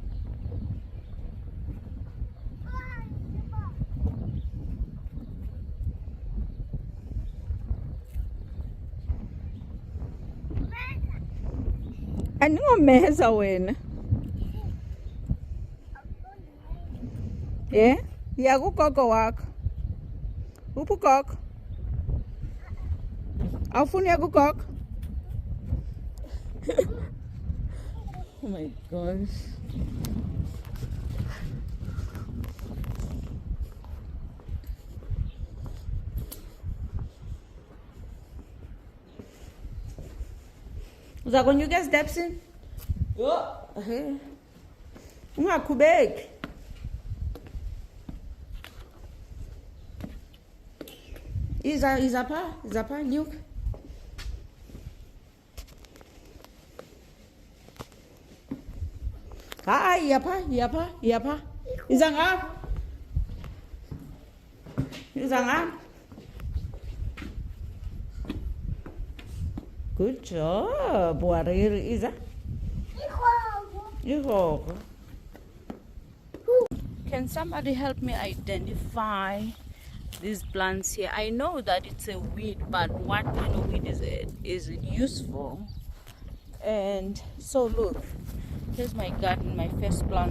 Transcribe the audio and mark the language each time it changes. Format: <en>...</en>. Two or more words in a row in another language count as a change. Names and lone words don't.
<xh>Andingomeza wena. Ya kugogo wakho. Uphi ugogo? Awufuni ya kugogo?</xh> <en>Oh my gosh.</en> <xh>Uzakonyuka steps-ini? Yo. Ungakhubeki. Iza pha, nyuka. Hayi, yapha. Iza ngapha.</xh> <en>Good job,</en> <xh>Wariri. Iza. Ihogo.</xh> <en>Can somebody help me identify these plants here? I know that it's a weed, but what kind of weed is it? Is it useful? And so look, here's my garden, my first plants.</en>